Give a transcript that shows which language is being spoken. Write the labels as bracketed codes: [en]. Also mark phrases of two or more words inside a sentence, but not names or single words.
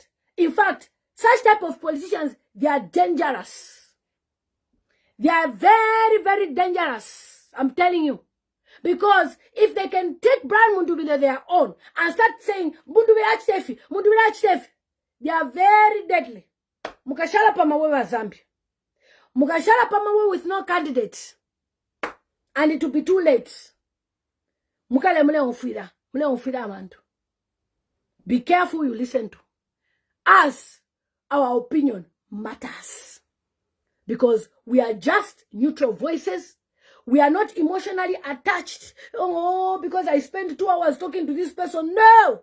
[en] In fact, such type of politicians, they are dangerous. They are very, very dangerous. I'm telling you. Because if they can take Brian Mundubile their own and start saying, Mundubile Achitefi, they are very deadly. [bem] Mukashala pamawe wa Zambia. Mukashala pamawe [en] with no candidates. And it will be too late. [bem] Mukale mule ufida amantu. [en] Be careful who you listen to. Us, our opinion matters. Because we are just neutral voices. We are not emotionally attached. Oh, because I spent 2 hours talking to this person. No!